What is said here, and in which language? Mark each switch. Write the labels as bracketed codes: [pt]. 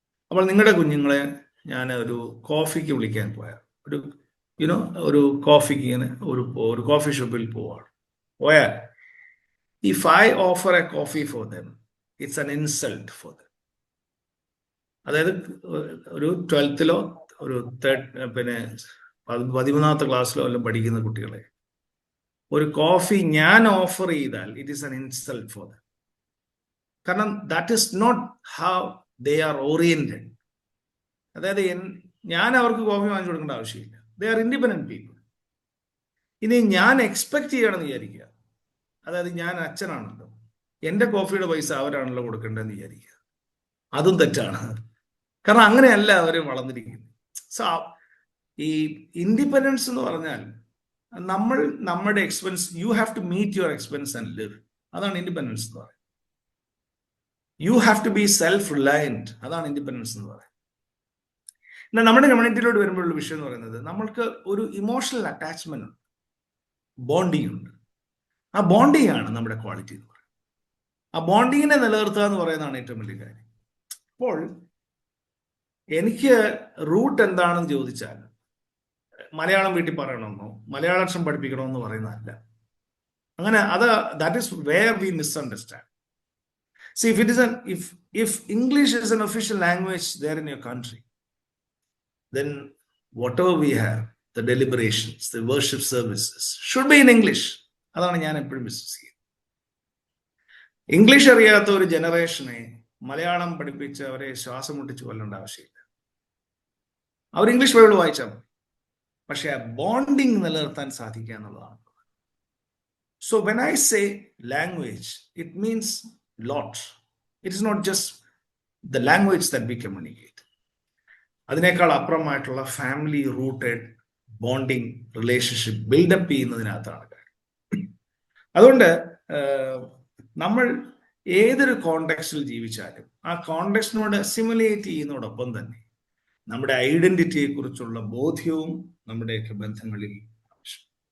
[ml] അപ്പോൾ നിങ്ങളുടെ കുഞ്ഞുങ്ങളെ ഞാൻ ഒരു കോഫിക്ക് വിളിക്കാൻ പോയാൽ, ഒരു കോഫിക്ക് ഇങ്ങനെ ഒരു കോഫി ഷോപ്പിൽ പോയാൽ [en] if I offer a coffee for them, it's an insult for them. [ml] അതായത് ഒരു 12th ഒരു 13th ക്ലാസ്സിലോ എല്ലാം പഠിക്കുന്ന കുട്ടികളെ ഒരു കോഫി ഞാൻ ഓഫർ ചെയ്താൽ [en] It is an insult for them. കാരണം that is not how they are oriented. [ml] അതായത് ഞാൻ അവർക്ക് കോഫി വാങ്ങിച്ചു കൊടുക്കേണ്ട ആവശ്യമില്ല. [en] They are independent people. [ml] ഇനി ഞാൻ എക്സ്പെക്ട് ചെയ്യണമെന്ന് വിചാരിക്കുക, അതായത് ഞാൻ അച്ഛനാണല്ലോ, എൻ്റെ കോഫിയുടെ പൈസ അവരാണല്ലോ കൊടുക്കേണ്ടതെന്ന് വിചാരിക്കുക, അതും തെറ്റാണ്. കാരണം അങ്ങനെയല്ല അവർ വളർന്നിരിക്കുന്നത്. സോ ഈ ഇൻഡിപെൻഡൻസ് എന്ന് പറഞ്ഞാൽ നമ്മുടെ expense, [en] You have to meet your expense and live. [ml] അതാണ് ഇൻഡിപെൻഡൻസ് എന്ന് പറയുന്നത്. [en] You have to be self reliant. [ml] അതാണ് ഇൻഡിപെൻഡൻസ് എന്ന് പറയുന്നത്. എന്നാൽ നമ്മുടെ കമ്മ്യൂണിറ്റിയിലോട്ട് വരുമ്പോഴുള്ള വിഷയം എന്ന് പറയുന്നത്, നമ്മൾക്ക് ഒരു ഇമോഷണൽ അറ്റാച്ച്മെന്റ് ഉണ്ട്, ബോണ്ടിങ് ഉണ്ട്. ആ ബോണ്ടിങ് ആണ് നമ്മുടെ ക്വാളിറ്റി എന്ന് പറയുന്നത്. ആ ബോണ്ടിങ്ങിനെ നിലനിർത്തുക എന്ന് പറയുന്നതാണ് ഏറ്റവും വലിയ കാര്യം. അപ്പോൾ എനിക്ക് റൂട്ട് എന്താണെന്ന് ചോദിച്ചാൽ മലയാളം വീട്ടിൽ പറയണമെന്നോ മലയാളാക്ഷരം പഠിപ്പിക്കണമെന്ന് പറയുന്നതല്ല. [en] അങ്ങനെ that is where we misunderstand. See, if English is an official language there in your country, then whatever we have, the deliberations, the worship services should be in English. [ml] അതാണ് ഞാൻ എപ്പോഴും വിശ്വസിക്കുന്നത്. ഇംഗ്ലീഷ് അറിയാത്ത ഒരു ജനറേഷനെ മലയാളം പഠിപ്പിച്ച് അവരെ ശ്വാസം മുട്ടിച്ച് കൊല്ലേണ്ട ആവശ്യമില്ല. അവർ ഇംഗ്ലീഷ് ബൈബിൾ വായിച്ചാൽ മതി. പക്ഷെ ആ ബോണ്ടിങ് നിലനിർത്താൻ സാധിക്കുക എന്നുള്ളതാണ്. [en] So when I say language, it means lot. It is not just the language that we communicate. [ml] അതിനേക്കാൾ അപ്പുറമായിട്ടുള്ള family rooted bonding relationship build-up ചെയ്യുന്നതിനകത്താണ് കാര്യം. അതുകൊണ്ട് നമ്മൾ ഏതൊരു കോണ്ടെക്സ്റ്റിൽ ജീവിച്ചാലും ആ കോണ്ടെക്സ്റ്റിനോട് അസിമുലേറ്റ് ചെയ്യുന്നതോടൊപ്പം തന്നെ നമ്മുടെ ഐഡന്റിറ്റിയെ കുറിച്ചുള്ള ബോധ്യവും നമ്മുടെയൊക്കെ ബന്ധങ്ങളിൽ ആവശ്യം.